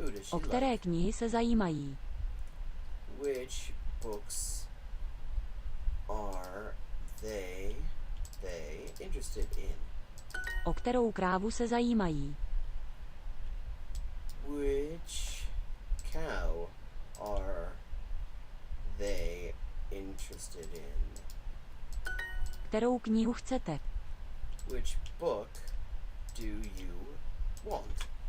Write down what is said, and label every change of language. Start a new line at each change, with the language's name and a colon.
Czech: O které knihy se zajímají?
English: Which books are they interested in?
Czech: O kterou krávu se zajímají?
English: Which cow are they interested in?
Czech: Kterou knihu chcete?
English: Which book do you want?